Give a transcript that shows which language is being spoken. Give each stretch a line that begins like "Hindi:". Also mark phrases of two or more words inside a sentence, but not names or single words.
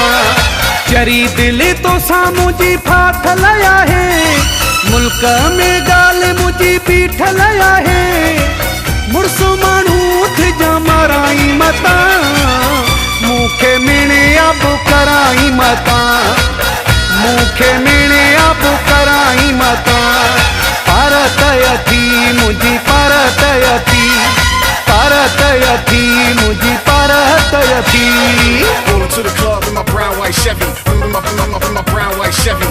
Sindhi: चरी दिल तो सा मुझी फाथल आहे, मुल्क में गाल मुझी पीठल आहे। मुर्सु माण्हू उठ जा माराई मता, मूंखे मिणे आबू कराई मता, मूंखे मिणे आबू कराई मता। परत यथी मुझी परत यथी, परत यथी मुझी परत यथी।
English: Rolling to the club in my brown white Chevy, in my brown white Chevy.